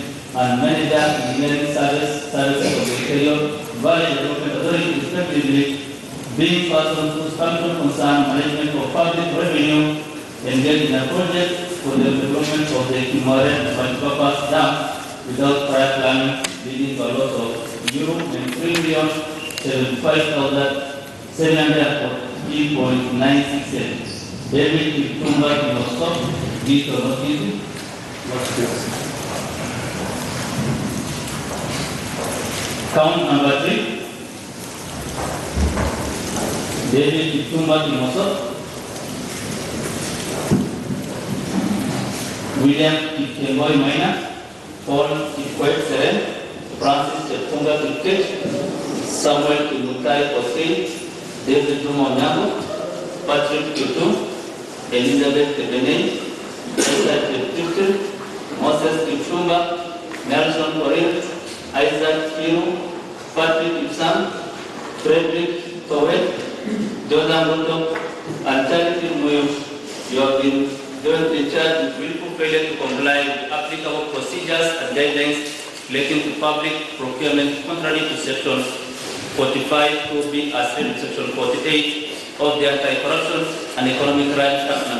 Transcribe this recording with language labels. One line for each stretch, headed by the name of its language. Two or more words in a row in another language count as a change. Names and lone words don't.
English: and manager engineering services of the Imperial Valley Development Authority, respectively, being persons whose function concern management of public revenue, engaged in a project for the development of the Kimosop multipurpose dam without prior planning, leading to a loss of €3,075,740.96. David Kitumba Kimosop, this or not easy? Count number 3. David Kitumba Kimosop, William Kitemboy Minor, Paul Kikwet Seren, Francis Chetunga Kiket, Samuel Kimutai Osei, David Juma Onyango, Patrick Kitum, Elizabeth Kebene, Esther Kitukil, Moses Kitumba, Nelson Korea, Isaac Kiru, Patrick Ipsam, Frederick Towet, Jordan Ruto, and Charity Muyo. You have been jointly charged with willful failure to comply with applicable procedures and guidelines relating to public procurement contrary to Section 45 2B as in Section 48 of the Anti-Corruption and Economic Crimes Act No.